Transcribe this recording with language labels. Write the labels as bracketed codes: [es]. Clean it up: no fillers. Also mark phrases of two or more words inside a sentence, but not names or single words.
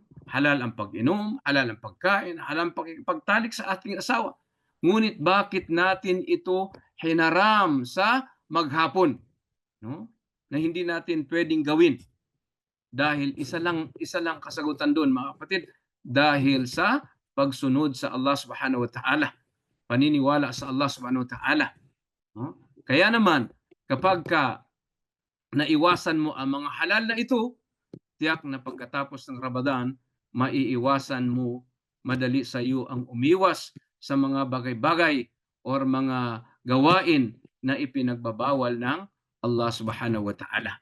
[tl] Halal ang pag-inom, halal ang pagkain, halal ang pagtalik sa ating asawa. Ngunit bakit natin ito hinaram sa maghapon? No? Na hindi natin pwedeng gawin. Dahil isa lang kasagutan doon mga kapatid, dahil sa pagsunod sa Allah [ar] سبحانه وتعالى. [tl] Paniniwala sa Allah [ar] سبحانه وتعالى. [tl] No? Kaya naman, kapag naiwasan mo ang mga halal na ito, tiyak na pagkatapos ng Ramadan, maiiwasan mo, madali sa iyo ang umiwas sa mga bagay-bagay or mga gawain na ipinagbabawal ng Allah [ar] سبحانه وتعالى.